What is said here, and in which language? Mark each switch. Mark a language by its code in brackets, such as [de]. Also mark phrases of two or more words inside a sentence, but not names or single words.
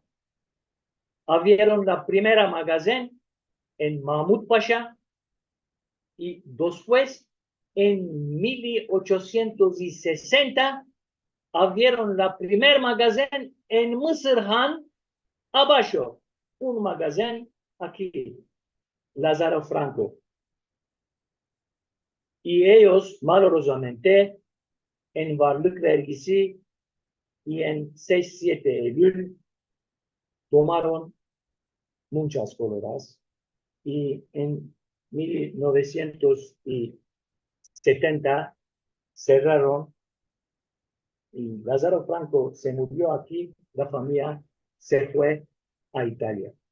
[lad] Abrieron la primera magazine en Mahmud Pasha y después en 1860 abrieron la primer magazine en Mısırhan abajo, un magazine aquí, Lazzaro Franco. Y ellos, malorosamente, en [tr] varlık vergisi [lad] y en 6-7 Eylül tomaron muchas coloras y en 1970 cerraron y Lazzaro Franco se murió aquí, la familia se fue a Italia.